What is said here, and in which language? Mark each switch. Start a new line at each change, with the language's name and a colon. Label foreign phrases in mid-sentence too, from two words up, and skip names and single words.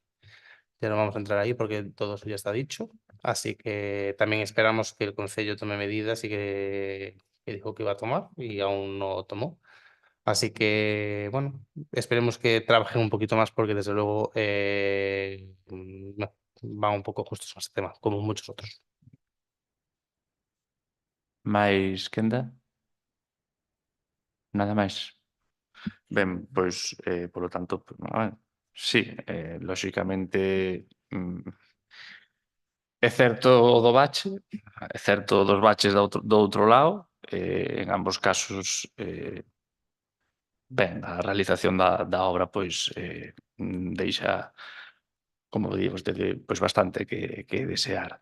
Spanish: Ya no vamos a entrar ahí porque todo eso ya está dicho. Así que también esperamos que el Concello tome medidas y que dijo que iba a tomar y aún no tomó. Así que, bueno, esperemos que trabajen un poquito más porque desde luego van un poco justos a este tema, como muchos otros.
Galician: Máis, Kenda? Nada máis. Ben, pois, polo tanto, sí, lóxicamente, é certo o do bache, é certo dos baches do outro lado, en ambos casos, ben, a realización da obra, pois, deixa, como di vostede, pois bastante que desear.